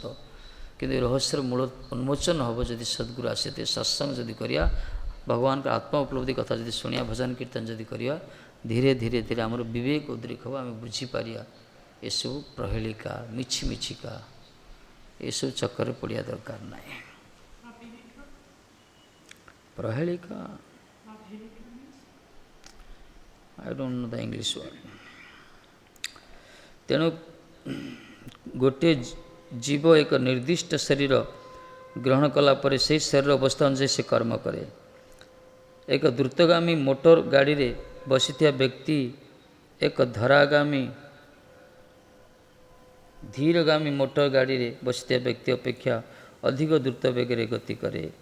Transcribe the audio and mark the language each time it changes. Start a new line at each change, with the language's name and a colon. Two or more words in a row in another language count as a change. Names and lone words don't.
Odia: କିନ୍ତୁ ଏ ରହସ୍ୟର ମୂଳ ଉନ୍ମୋଚନ ହେବ ଯଦି ସଦ୍ଗୁରୁ ଆସିଥିବେ, ସତ୍ସଙ୍ଗ ଯଦି କରିବା, ଭଗବାନଙ୍କର ଆତ୍ମ ଉପଲବ୍ଧି କଥା ଯଦି ଶୁଣିବା, ଭଜନ କୀର୍ତ୍ତନ ଯଦି କରିବା, ଧୀରେ ଧୀରେ ଧୀରେ ଆମର ବିବେକ ଉଦ୍ରେକ ହେବ, ଆମେ ବୁଝିପାରିବା ଏସବୁ ପ୍ରହେଳିକା, ମିଛିକା, ଏସବୁ ଚକ୍କରରେ ପଡ଼ିବା ଦରକାର ନାହିଁ। ପ୍ରହେଳିକା,
English: I don't know the English word.
Odia: ତେଣୁ ଗୋଟିଏ ଜୀବ ଏକ ନିର୍ଦ୍ଦିଷ୍ଟ ଶରୀର ଗ୍ରହଣ କଲା ପରେ ସେହି ଶରୀର ଅବସ୍ଥା ଅନୁଯାୟୀ ସେ କର୍ମ କରେ। ଏକ ଦ୍ରୁତଗାମୀ ମୋଟର ଗାଡ଼ିରେ ବସିଥିବା ବ୍ୟକ୍ତି ଏକ ଧୀରଗାମୀ ମୋଟର ଗାଡ଼ିରେ ବସିଥିବା ବ୍ୟକ୍ତି ଅପେକ୍ଷା ଅଧିକ ଦ୍ରୁତ ବେଗରେ ଗତି କରେ।